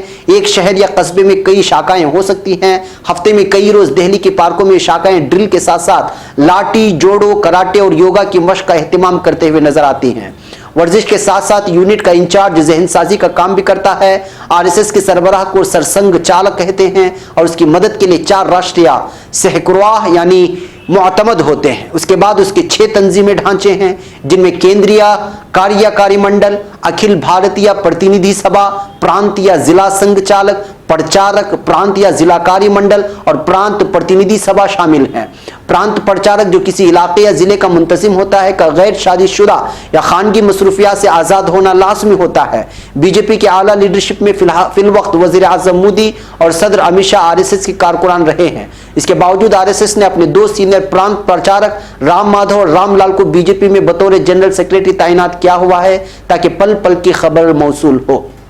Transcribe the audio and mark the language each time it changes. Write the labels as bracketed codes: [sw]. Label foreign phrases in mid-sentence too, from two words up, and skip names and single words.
[ur] ایک شہر یا قصبے میں کئی شاخائیں ہو سکتی ہیں. ہفتے میں کئی روز دہلی کے پارکوں میں شاخائیں ڈرل کے ساتھ ساتھ لاٹھی، جوڑو، کراٹے اور یوگا کی مشق کا اہتمام کرتے ہوئے نظر آتی ہیں. ورزش کے ساتھ ساتھ یونٹ کا انچارج ذہن سازی کا کام بھی کرتا ہے. RSS کے سربراہ کو سرسنگ چالک کہتے ہیں اور اس کی مدد کے لیے 4 راشٹریہ سہکرواہ یعنی معتمد ہوتے ہیں. اس کے بعد اس کے 6 تنظیمی ڈھانچے ہیں، جن میں کیندریہ کاریاکاری منڈل، اکھل بھارتیہ پرتیندھی سبھا، پرانتیہ ضلع سنگھ چالک، پرچارک، پرانتیہ ضلع کاری منڈل اور پرانت پرتیندھی سبھا شامل ہیں. پرانت پرچارک جو کسی علاقے یا ضلع کا منتظم ہوتا ہے کا غیر شادی شدہ یا خانگی مصروفیات سے آزاد ہونا لازمی ہوتا ہے. BJP کے اعلیٰ لیڈرشپ میں فی الوقت وزیر اعظم مودی اور صدر امت شاہ RSS کے کارکنان رہے ہیں. اس کے باوجود RSS نے اپنے 2 سینئر پرانت پرچارک رام مادھو اور رام لال کو BJP میں بطور جنرل سیکریٹری تعینات کیا ہوا ہے تاکہ پل پل کی خبر موصول ہو.